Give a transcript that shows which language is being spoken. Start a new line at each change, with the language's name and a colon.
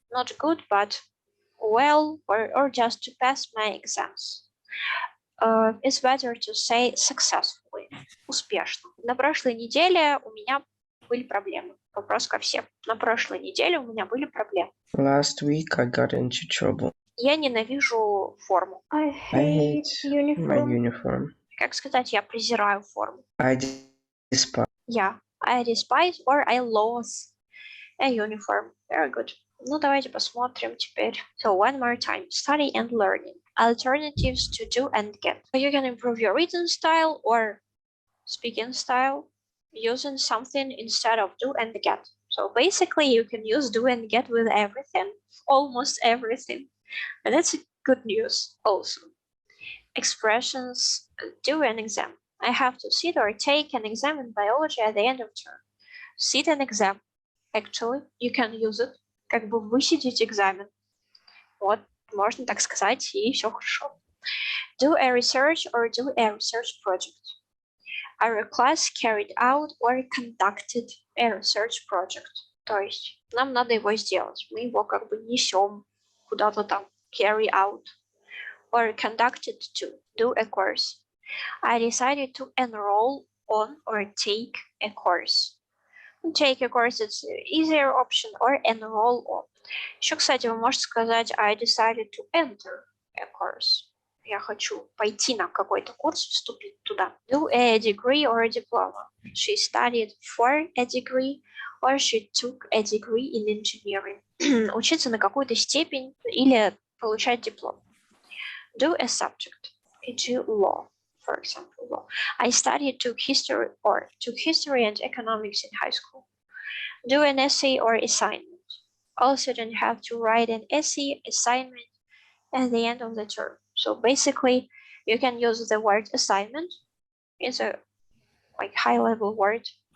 English: Not good, but well, or just to pass my exams. It's better to say successfully.
Russian: Успешно. На прошлой неделе у меня были проблемы. Вопрос ко всем. На прошлой неделе у меня были проблемы.
English: Last week I got into trouble.
Russian: Я ненавижу форму.
English: I hate my uniform.
Russian: Как сказать, я презираю форму.
English: I despise. Yeah, I despise or I loathe a uniform. Very good.
Russian: Ну, давайте посмотрим теперь.
English: So, one more time. Study and learning. Alternatives to do and get. You can improve your reading style or speaking style using something instead of do and get. So, basically, you can use do and get with everything, almost everything. And that's good news also. Expressions, do an exam. I have to sit or take an exam in biology at the end of term. Sit an exam. Actually, you can use it.
Russian: Как бы высидеть экзамен. Вот, можно так сказать, и все хорошо.
English: Do a research or do a research project. Our class carried out or conducted a research project.
Russian: То есть нам надо его сделать. Мы его как бы несем куда-то там.
English: Carry out. Or conducted to. Do a course. I decided to enroll on or take a course. Take a course, it's an easier option, or enroll on.
Russian: Еще, кстати, вы можете сказать
English: I decided to enter a course.
Russian: Я хочу пойти на какой-то курс, вступить туда.
English: Do a degree or a diploma. She studied for a degree or she took a degree in engineering.
Russian: Учиться на какую-то степень или получать диплом.
English: Do a subject. Do law. For example, law. I studied took history and economics in high school. Do an essay or assignment. All students have to write an essay assignment at the end of the term. So basically, you can use the word assignment. It's a high-level word.